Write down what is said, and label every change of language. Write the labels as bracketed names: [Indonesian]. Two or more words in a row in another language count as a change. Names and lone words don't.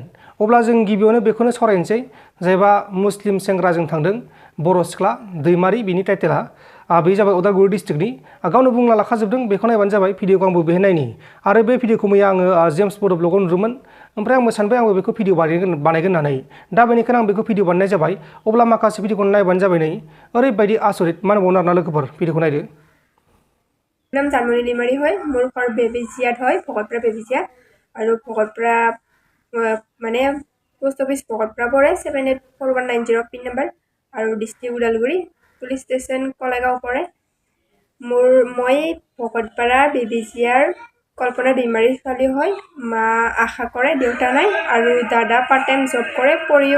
[Bodo] अब्ला जों गिबियावनो बेखौनो सावरायनोसै जायबा मुस्लिम सेंग्राजों थांदों बर' सिख्ला दैमारि बिनि टाइटेला बे जाबाय उदालगुरि डिस्ट्रिक्टनि गावनो बुंना लाखाजोबदों बेखौ नायबानो जाबाय भिडिअखौ आंबो बेहाय नायनि आरो बे भिडिअखौ मैया आङो जेम्स बड' ब्लगाव नुदोंमोन ओमफ्राय आंबो सानबाय आंबो बेखौ भिडिअ बानायगोन होननानै दा बेनिखायनो आं बेखौ भिडिअ बानायनाय जाबाय अब्ला माखासे भिडिअखौ नायबानो जाबाय नै ओरैबायदि आसरित मा होनबावनो आरोना लोगोफोर भिडिअखौ नायदो [Assamese] नाम जानमणि दैमारि হয় মোৰ ঘৰ বেবিজিয়াত হয় भगतपारा बेबिजियात আৰু भगतपारा মানে [English] post office [Assamese] ভগতপাৰা পৰে 784190 [English] pin number [Assamese] আৰু ডিস্ট্ৰিক্ট ওদালগুৰি [English] police station [Assamese] কলেগাঁও পৰে মই ভগতপাৰা বেবিজিয়াৰ কল্পনা दैमारि ছোৱালী হয় মা আশা কৰে দেউতা নাই আৰু দাদা [English] part time job [Assamese] কৰে পৰিও